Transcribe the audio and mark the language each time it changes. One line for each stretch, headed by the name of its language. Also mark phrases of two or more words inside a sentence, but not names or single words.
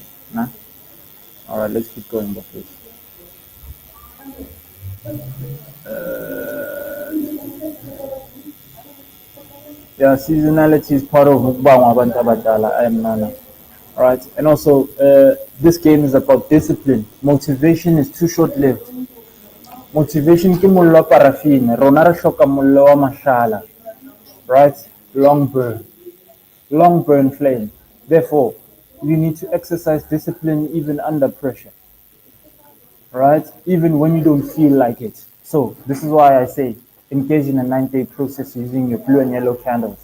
English: All right, let's keep going, please. Yeah, seasonality is part of I am Nana. Alright, and also this game is about discipline. Motivation is too short-lived.
Southern Sotho: Motivation ke mollo wa parafine, rona re hloka mollo wa mashala.
English: right? Long burn flame. Therefore, you need to exercise discipline even under pressure, right? Even when you don't feel like it. So this is why I say engage in a 9-day process using your blue and yellow candles.